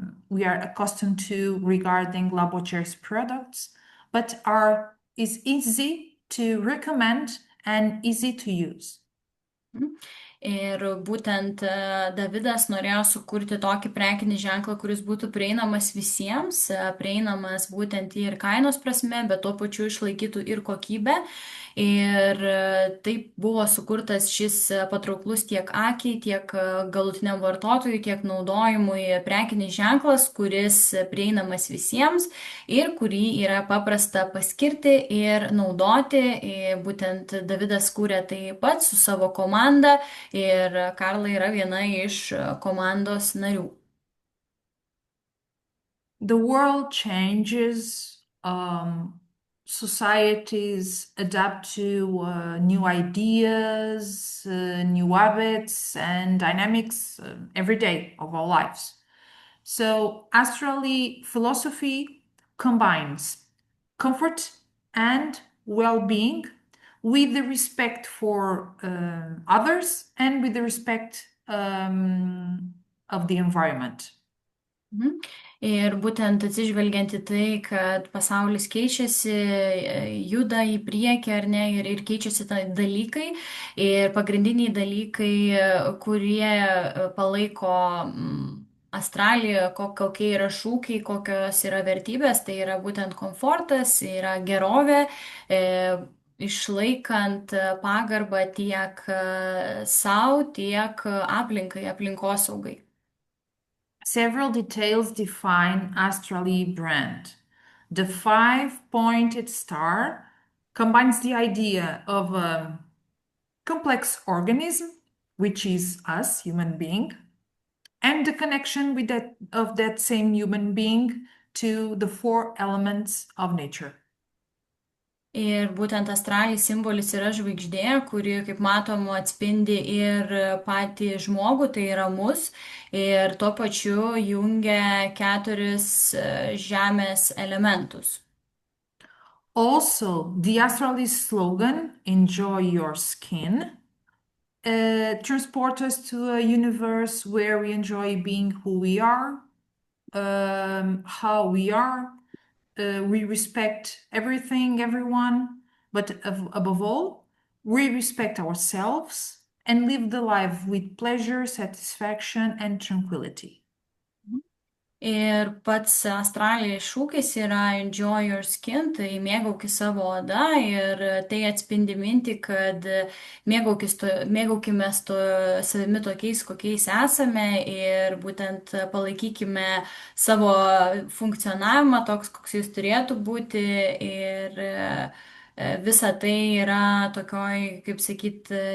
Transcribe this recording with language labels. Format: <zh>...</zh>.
<en>we are accustomed to regarding Labogers products, but is easy to recommend and easy to use. Mhm.</en> <lt>Ir būtent Davidas norėjo sukurti tokį prekinį ženklą, kuris būtų prieinamas visiems, prieinamas būtent ir kainos prasme, bet tuo pačiu išlaikytų ir kokybę. Ir taip buvo sukurtas šis patrauklus tiek akiai, tiek galutiniam vartotojui, tiek naudojimui prekinis ženklas, kuris prieinamas visiems ir kurį yra paprasta paskirti ir naudoti. Ir būtent Davidas kūrė tai pats su savo komanda ir Karla yra viena iš komandos narių.</lt> <en>The world changes, societies adapt to new ideas, new habits, and dynamics every day of our lives. So, astrally philosophy combines comfort and well being with the respect for others and with the respect of the environment. Mhm.</en> <lt>Ir būtent atsižvelgiant į tai, kad pasaulis keičiasi, juda į priekį ar ne, ir keičiasi dalykai. Ir pagrindiniai dalykai, kurie palaiko Australiją, kokie yra šūkiai, kokios yra vertybės, tai yra būtent komfortas, yra gerovė, e, išlaikant pagarbą tiek savo, tiek aplinkai, aplinkosaugai.</lt> <en>Several details define Astrally brand. The five-pointed star combines the idea of a complex organism, which is us, human being, and the connection with that of that same human being to the four elements of nature.</en> <lt>Ir būtent astralinis simbolis yra žvaigždė, kuri, kaip matom, atspindi ir patį žmogų, tai yra mus, ir tuo pačiu jungia keturis žemės elementus.</lt> <en>Also, the Astralis slogan, Enjoy Your Skin, transport us to a universe where we enjoy being who we are, how we are. We respect everything, everyone, but above all, we respect ourselves and live the life with pleasure, satisfaction, and tranquility.</en> <lt>Ir pats Australijos šūkis yra</lt> <en>Enjoy Your Skin,</en> <lt>tai mėgaukis savo oda ir tai atspindi mintį, kad mėgaukimės savimi tokiais, kokiais esame ir būtent palaikykime savo funkcionavimą toks, koks jis turėtų būti ir visa tai yra tokioj, kaip sakyt,</lt>